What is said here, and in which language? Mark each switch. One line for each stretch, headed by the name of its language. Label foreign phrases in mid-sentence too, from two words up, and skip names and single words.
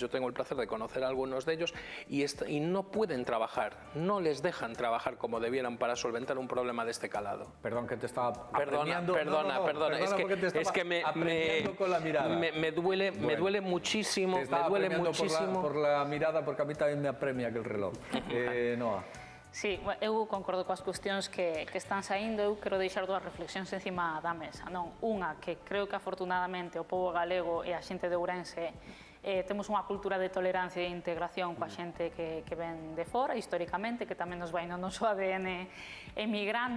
Spanish: Yo tengo el placer de conocer a algunos de ellos y no pueden trabajar, no les dejan trabajar como debieran para solventar un problema de este calado. Perdón que te estaba apremiando. Perdona, es que me duele muchísimo, por la mirada, porque a mí también me apremia que el reloj. Noa.
Galician: Sí, eu concordo coas cuestións que están saindo. Eu quero deixar 2 reflexións encima da mesa. Non, unha, que creo que afortunadamente o pobo galego e a xente de Ourense temos unha cultura de tolerancia e de integración coa xente que ven de fora, históricamente, que tamén nos vai no noso ADN emigrante.